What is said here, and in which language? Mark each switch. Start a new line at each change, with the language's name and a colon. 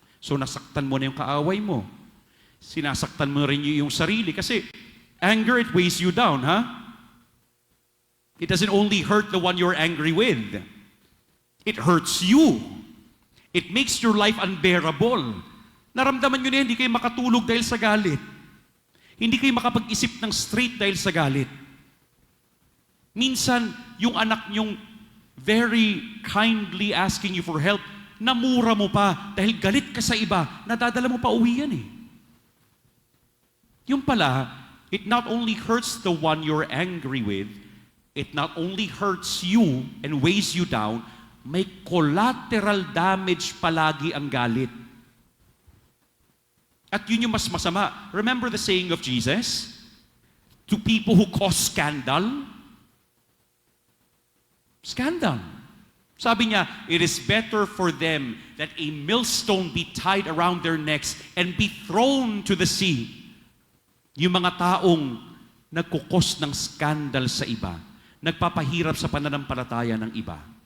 Filipino: So nasaktan mo na yung kaaway mo. Sinasaktan mo rin yung sarili. Kasi
English: anger, it weighs you down, ha? It doesn't only hurt the one you're angry with. It hurts you. It makes your life unbearable.
Filipino: Naramdaman nyo na hindi kayo makatulog dahil sa galit. Hindi kayo makapag-isip ng straight dahil sa galit. Minsan, yung anak nyong
English: very kindly asking you for help,
Filipino: namura mo pa dahil galit ka sa iba, nadadala mo pa uwi yan eh. Yung pala,
English: it not only hurts the one you're angry with, it not only hurts you and weighs you down,
Filipino: may collateral damage palagi ang galit. At yun yung mas masama.
English: Remember the saying of Jesus? To people who cause scandal, scandal.
Filipino: Sabi niya,
English: it is better for them that a millstone be tied around their necks and be thrown to the sea.
Filipino: Yung mga taong nagkukos ng scandal sa iba, nagpapahirap sa pananampalataya ng iba.